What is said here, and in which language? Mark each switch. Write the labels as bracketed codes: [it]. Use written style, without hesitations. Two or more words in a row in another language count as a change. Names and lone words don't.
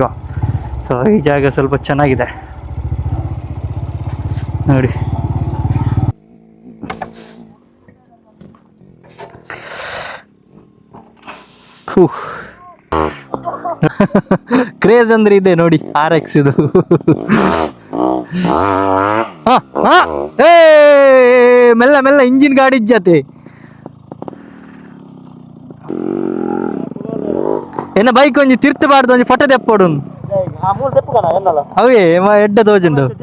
[kn] ಸೊ ಈ ಜಾಗ ಸ್ವಲ್ಪ ಚೆನ್ನಾಗಿದೆ ನೋಡಿ. ಕ್ರೇಜ್ ಅಂದ್ರೆ ಇದೆ ನೋಡಿ, RX ಇದು. [tcy] ಮೆಲ್ಲ ಇಂಜಿನ್ ಗಾಡಿ ಜೊತೆ ಎನ್ನ ಬೈಕ್ ಒಂಜಿ ತಿರ್ತಬಾರ್ದು, ಒಂಜಿ ಫೋಟೋ ತೆಪ್ಪೋಡು ಅವೇ ಎಡ್ಡ ತೋಜುಂಡು.